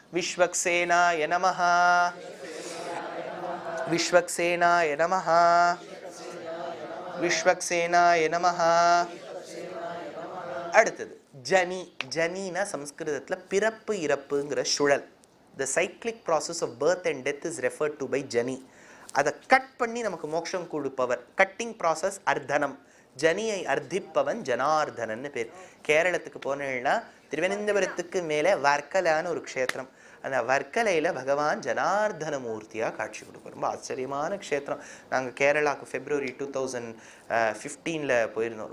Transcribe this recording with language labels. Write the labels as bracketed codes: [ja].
[sa] விஸ்வக்சேனாய நமஹ, விஸ்வக்சேனாய நமஹ, விஸ்வக்சேனாய நமஹ. [ta] அடுத்தது ஜனி. ஜனினா சம்ஸ்கிருதத்துல பிறப்பு இறப்புங்கிற சுழல். [en] The cyclic process of birth and death is referred to by ஜனி. [ta] அதை கட் பண்ணி நமக்கு மோட்சம் கொடுப்பவர். Cutting process அர்த்தனம். ஜனியை அர்த்திப்பவன் ஜனார்தனன்னு பேர். கேரளத்துக்கு போனேன்னா திருவனந்தபுரத்துக்கு மேலே வர்க்கலான்னு ஒரு க்ஷேத்திரம். அந்த வர்க்கலையில் பகவான் ஜனார்தன மூர்த்தியாக காட்சி கொடுப்பார். ரொம்ப ஆச்சரியமான க்ஷேத்திரம். நாங்கள் கேரளாவுக்கு February 2015 போயிருந்தோம்.